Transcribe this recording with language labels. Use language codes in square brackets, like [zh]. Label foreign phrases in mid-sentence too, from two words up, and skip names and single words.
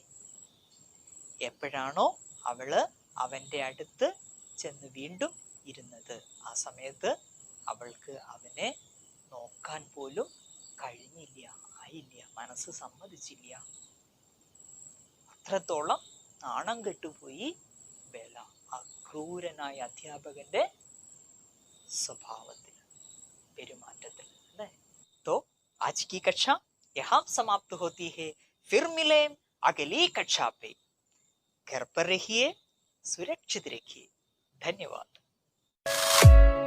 [ml] എപ്പോഴാണോ അവള് അവന്റെ അടുത്ത് ചെന്ന് വീണ്ടും ഇരുന്നത്, ആ സമയത്ത് അവൾക്ക് അവനെ നോക്കാൻ പോലും കഴിഞ്ഞില്ല, ആയില്ല, മനസ്സ് സമ്മതിച്ചില്ല. അത്രത്തോളം നാണം കെട്ടുപോയി ബേല ആ ക്രൂരനായ അധ്യാപകന്റെ സ്വഭാവത്തിൽ, പെരുമാറ്റത്തിൽ. അല്ലേ? [hi] तो आज की कक्षा यहाँ समाप्त होती है. फिर मिले अगली कक्षा पे. घर पर रहिए, सुरक्षित रहिए. धन्यवाद.